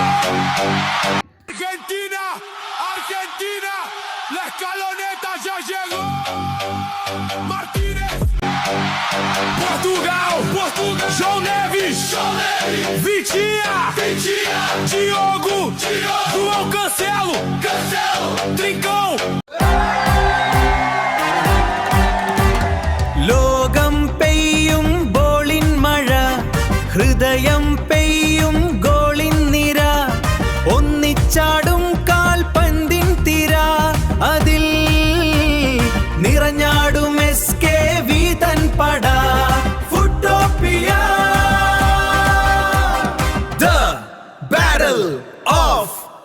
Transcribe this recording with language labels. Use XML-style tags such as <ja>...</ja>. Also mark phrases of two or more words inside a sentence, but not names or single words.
<es>Argentina, la escaloneta ya llegó! Martínez! Portugal, João Neves, Vitinha, Diogo, João Cancelo, Trincão!</es> <ml>ഹൃദയം പെയ്യും ഗോളിൻ നിര, ഒന്നിച്ചാടും കാൽപന്തിൻ തിര, അതിൽ നിറഞ്ഞാടും SKV തൻ പട. ഫുട്ടോപ്പിയ,</ml> <en>the battle of</en>